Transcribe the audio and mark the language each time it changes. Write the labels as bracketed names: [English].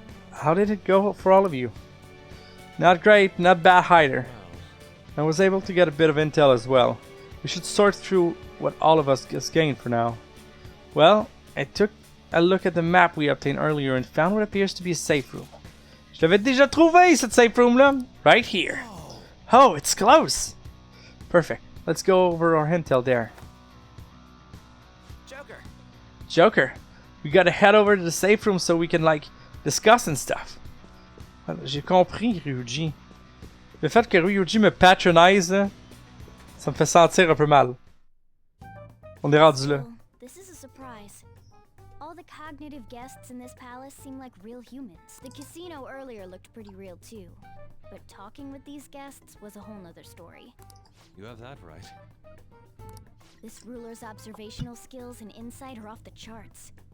[English] How did it go for all of you? Not great, not bad either. I was able to get a bit of intel as well. We should sort through what all of us has gained for now. Well, I took a look at the map we obtained earlier and found what appears to be a safe room. [French] Je l'avais déjà trouvé, cette safe room là. [English] Right here. Oh, it's close. Perfect. Let's go over our intel there. Joker. We gotta head over to the safe room so we can discuss and stuff. [French] J'ai compris, Ryuji. Le fait que Ryuji me patronise, là, ça me fait sentir un peu mal. On est rendu là. [English] This is a surprise. All the cognitive guests in this palace seem like real humans. The casino earlier looked pretty real too. But talking with these guests was a whole nother story. You have that right. This ruler's observational skills and insight are off the charts.